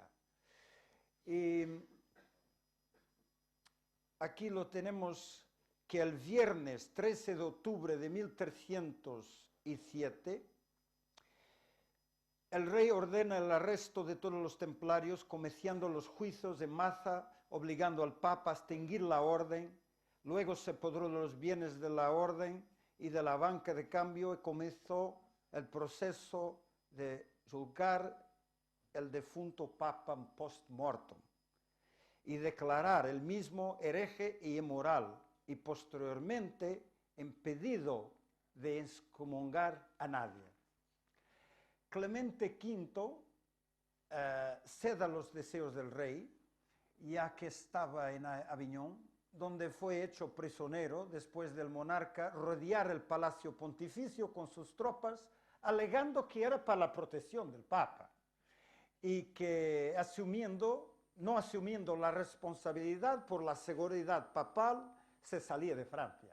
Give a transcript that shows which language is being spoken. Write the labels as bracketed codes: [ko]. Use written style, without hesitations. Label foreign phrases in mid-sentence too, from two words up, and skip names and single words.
[es] Y aquí lo tenemos, que el viernes 13 de octubre de 1307, el rey ordena el arresto de todos los templarios, comenzando los juicios de masa, obligando al Papa a extinguir la orden. Luego se apoderó de los bienes de la orden y de la banca de cambio y comenzó el proceso de juzgar el defunto Papa post-mortem y declarar el mismo hereje y inmoral, y posteriormente impedido de excomunicar a nadie. Clemente V cede a los deseos del rey, ya que estaba en Aviñón, donde fue hecho prisionero después del monarca rodear el palacio pontificio con sus tropas, alegando que era para la protección del Papa y que no asumiendo la responsabilidad por la seguridad papal, se salía de Francia.